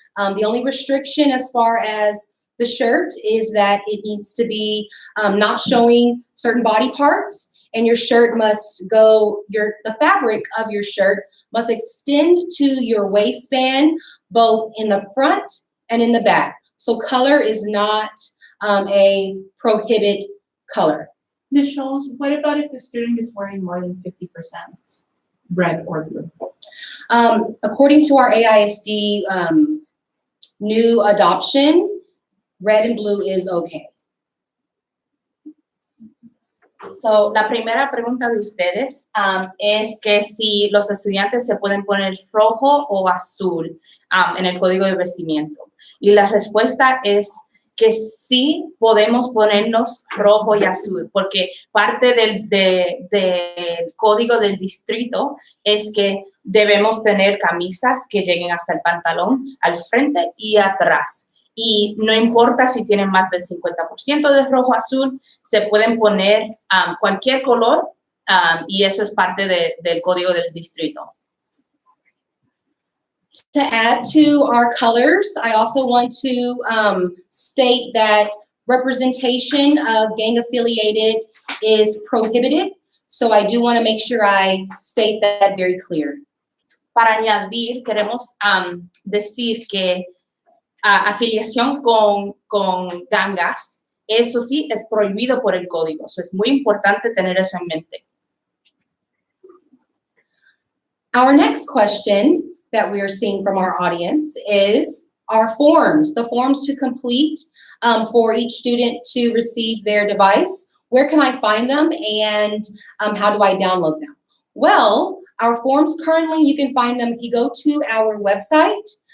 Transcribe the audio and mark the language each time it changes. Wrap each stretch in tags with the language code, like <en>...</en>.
<en>The only restriction as far as the shirt is that it needs to be not showing certain body parts, and your shirt must the fabric of your shirt must extend to your waistband, both in the front and in the back. So color is not a prohibit color. Ms. Scholes, what about if the student is wearing more than 50% red or blue? According to our AISD new adoption, red and blue is okay.</en> <es>So, la primera pregunta de ustedes es que si los estudiantes se pueden poner rojo o azul en el código de vestimiento. Y la respuesta es que sí podemos ponernos rojo y azul, porque parte del código del distrito es que debemos tener camisas que lleguen hasta el pantalón, al frente y atrás. Y no importa si tienen más del 50% de rojo o azul, se pueden poner cualquier color y eso es parte del código del distrito.</es> <en>To add to our colors, I also want to state that representation of gang-affiliated is prohibited. So I do want to make sure I state that very clear.</en> <es>Para añadir, queremos decir que afiliación con gangas, eso sí es prohibido por el código. Eso es muy importante tener eso en mente.</es> <en>Our next question that we are seeing from our audience is our forms, the forms to complete for each student to receive their device. Where can I find them and how do I download them? Well, our forms currently, you can find them if you go to our website.</en>